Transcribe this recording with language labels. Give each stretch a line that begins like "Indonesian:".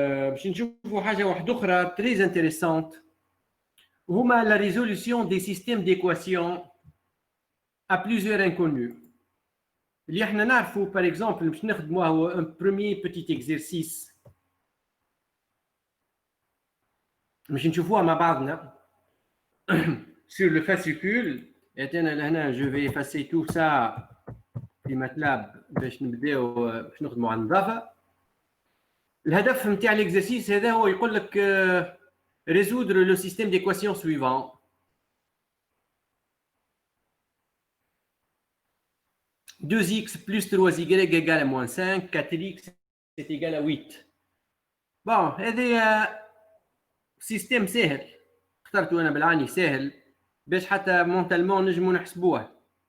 Arabic: باش نشوفوا حاجة واحدة أخرى très intéressante.
French: هما la résolution des systèmes d'équations à plusieurs inconnus.
Arabic: اللي احنا نعرفوا par exemple باش نخدموها هو un premier petit exercice باش نشوفوها مع بعضنا sur le fascicule. انا لهنا je vais effacer tout ça في ماتلاب باش نبداو باش نخدموا على النظافه. الهدف نتاع l'exercice هذا هو يقول لك résoudre le système d'équations suivant.
French: « 2x plus 3y égale à moins 5, 4x est égal à 8. » Bon, هذا سيستم سهل اخترته أنا بالعاني سهل باش حتى مونتالمون نجمو نحسبوه.